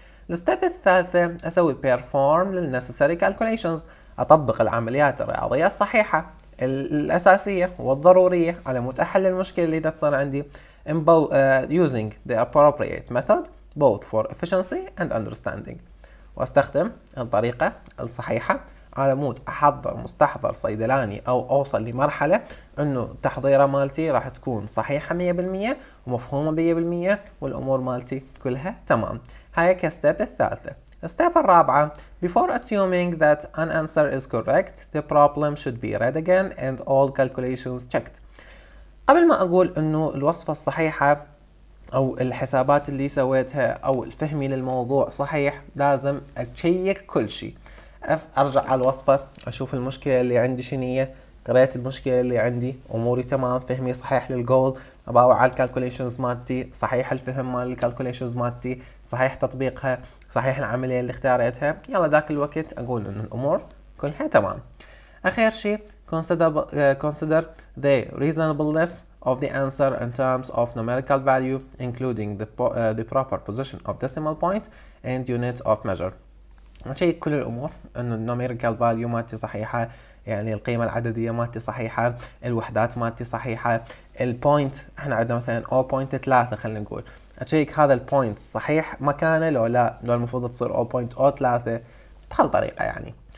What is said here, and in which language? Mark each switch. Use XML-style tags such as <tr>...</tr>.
<ar>الستيب الثالثة اسوي perform للنecessary calculations، اطبق العمليات الرياضية الصحيحة الاساسية والضرورية على مود احل المشكلة اللي تصير عندي</ar> <en>using the appropriate method both for efficiency and understanding.</en> <ar>واستخدم الطريقة الصحيحة على مود احضر مستحضر صيدلاني او اوصل لمرحلة انه التحضيرة مالتي راح تكون صحيحة 100% ومفهومة 100% والامور مالتي كلها تمام. هاي كستيب الثالثة. الستيب الرابعة:</ar> <en>before assuming that an answer is correct, the problem should be read again and all calculations checked.</en> <ar>قبل ما اقول انه الوصفة الصحيحة او الحسابات اللي سويتها او فهمي للموضوع صحيح، لازم اتشيك كل شيء. ارجع على الوصفة، اشوف المشكلة اللي عندي شنية، قريت المشكلة اللي عندي، اموري تمام، فهمي صحيح للجول، اباوع على الكالكوليشنز مالتي، صحيح الفهم مال الكالكوليشنز مالتي، صحيح تطبيقها، صحيح العملية اللي اختاريتها، يلا ذاك الوقت اقول انه الامور كلها تمام. اخر شيء</ar> <en>consider the reasonableness of the answer in terms of numerical value including the proper position of decimal point and unit of measure.</en> <ar>نشيك كل الامور انه النوميريكال فاليو مالتي صحيحه، يعني القيمه العدديه مالتي صحيحه، الوحدات مالتي صحيحه، البوينت احنا عندنا مثلا 0.3 خلينا نقول، اشيك هذا البوينت صحيح مكانه لو لا، لو المفروض تصير 0.03 بهالطريقه يعني.</ar>